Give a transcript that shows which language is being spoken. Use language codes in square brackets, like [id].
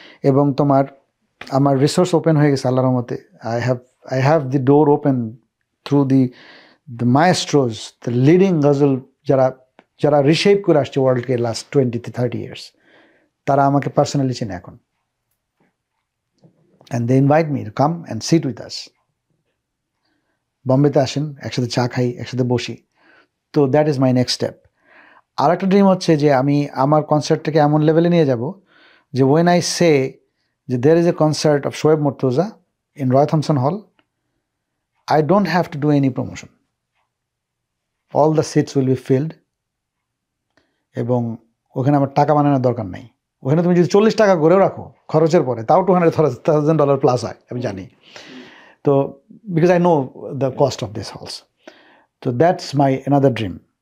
[bn] এবং আমার resource open হয়ে গেছে আল্লাহর রহমতে। [en] I have the door open through the maestros, the leading ghazal [bn] যারা রিশেপ করে আসছে [en] ওয়ার্ল্ডকে last 20-30 years, [bn] তারা আমাকে পার্সোনালি চেনে এখন, [en] And they invite me to come and sit with us. [bn] বম্বেতে আসেন, একসাথে চা খাই, একসাথে বসি। [en] তো that is my next step. [bn] আর একটা ড্রিম হচ্ছে যে আমি আমার কনসার্টটাকে এমন লেভেলে নিয়ে যাব যে [en] When I say যে there is a concert of Shoaib Murtaza in Roy Thompson Hall, I don't have to do any promotion. All the seats will be filled, [bn] এবং ওখানে আমার টাকা বানানোর দরকার নাই। ওখানে তুমি যদি 40 টাকা করেও রাখো খরচের পরে, তাও $200,000 প্লাস হয়, আমি জানি। [en] তো because I know the cost of this halls. তো that's my another dream.